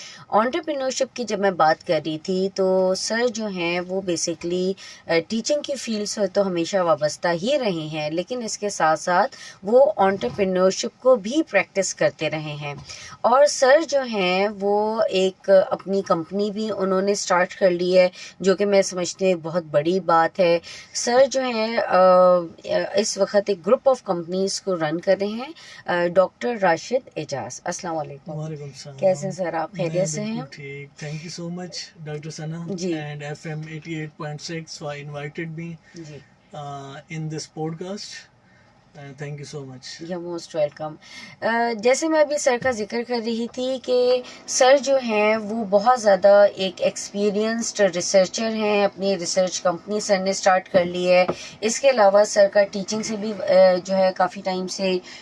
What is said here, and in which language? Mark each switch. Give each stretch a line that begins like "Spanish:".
Urdu: Entrepreneurship کی جب میں بات کر رہی تھی تو سر جو ہیں وہ بیسکلی ٹیچنگ کی فیلڈ سے تو ہمیشہ وابستہ ہی رہے ہیں، لیکن اس کے ساتھ ساتھ وہ انٹرپرینورشپ کو بھی پریکٹس کرتے رہے ہیں۔ اور سر جو ہیں وہ ایک اپنی کمپنی بھی انہوں نے سٹارٹ کر لی ہے، جو کہ میں سمجھتی ہوں ایک بہت بڑی بات ہے۔ سر جو ہیں اس وقت ایک گروپ آف کمپنیز کو رن کر رہے ہیں۔ ڈاکٹر راشد اعجاز، السلام علیکم۔ وعلیکم السلام۔ کیسے ہیں سر آپ؟ خیریت سے ہیں؟
English: ٹھیک، thank you so much doctor Sana
Urdu: جی
English: and FM 88.6 for invited me
Urdu: جی
English: in this podcast. Thank you so much. You most welcome.
Urdu: جیسے میں ابھی سر کا ذکر کر رہی تھی کہ سر جو ہیں وہ بہت زیادہ ایک ایکسپیرینسڈ ریسرچر ہیں، اپنی ریسرچ کمپنی سر نے سٹارٹ کر لی ہے۔ اس کے علاوہ سر کا ٹیچنگ سے بھی جو ہے کافی ٹائم سے